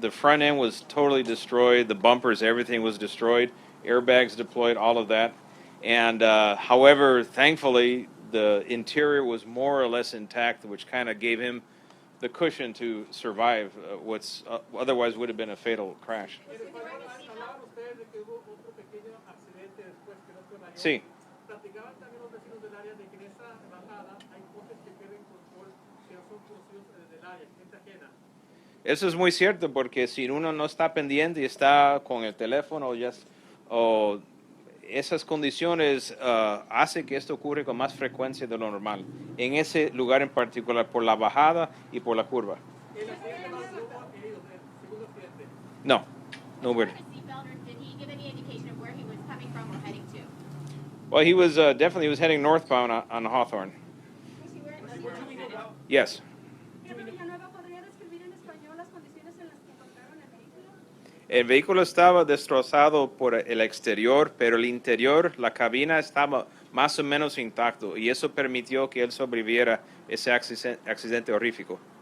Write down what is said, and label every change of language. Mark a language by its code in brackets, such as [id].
[en] The front end was totally destroyed. The bumpers, everything was destroyed. Airbags deployed, all of that. And however, thankfully, the interior was more or less intact, which kind of gave him the cushion to survive what's otherwise would have been a fatal crash. [es] Hablaban ustedes de que hubo otro pequeño accidente después que no fue mayor. Sí. Platicaban también los vecinos del área de que en esa bajada hay coches que pierden control, que no son conocidos desde el área, gente ajena. Eso es muy cierto, porque si uno no está pendiente y está con el teléfono o esas condiciones hace que esto ocurre con más frecuencia de lo normal. En ese lugar en particular, por la bajada y por la curva. El accidente no hubo heridos, el segundo accidente. No, no [en] Was weird. he wearing a seatbelt, or did he give any indication of where he was coming from or heading to? Well, he was definitely heading northbound on Hawthorne. Was he wearing a seatbelt? Yes. [es] Señor Villanueva, ¿podría describir en español las condiciones en las que encontraron el vehículo? El vehículo estaba destrozado por el exterior, pero el interior, la cabina estaba más o menos intacto y eso permitió que él sobreviviera ese accidente horrífico.